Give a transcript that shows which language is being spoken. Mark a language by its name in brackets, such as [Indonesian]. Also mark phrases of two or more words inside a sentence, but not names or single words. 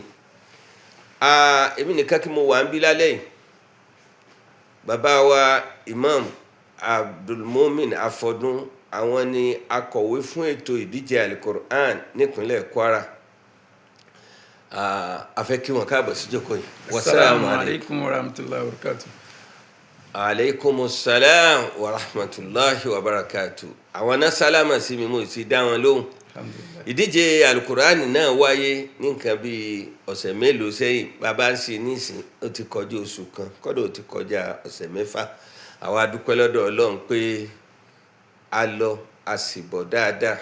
[Yoruba] Èmi nìkan kí mo wà ń bí lálẹ́ yìí. Bàbá wa Imam Abdulmumin Afọdún, àwọn ni akọ̀wé fún ètò ìdíje Al-Qur'an nípínlẹ̀ Kwara. A fẹ́ kí wọn káàbọ̀ sí jókòó yìí. [Arabic] السلام عليكم ورحمة الله وبركاته. عليكم السلام ورحمة الله وبركاته. [Yoruba] Àwọn náà sálámà sí mi, mo sì dá wọn lóhùn. [Arabic] Alhamdulillah. [Yoruba] Ìdíje alukurani náà wáyé ní nǹkan bí ọ̀sẹ̀ mélòó sẹ́yìn. Bàbá ń ṣe nísìn, ó ti kọjá oṣù kan, kọ́dọ̀ ó ti kọjá ọ̀sẹ̀ mẹ́fà. Àwa dúpẹ́ lọ́dọ̀ Ọlọ́run pé a lọ a sì bọ̀ dáadáa.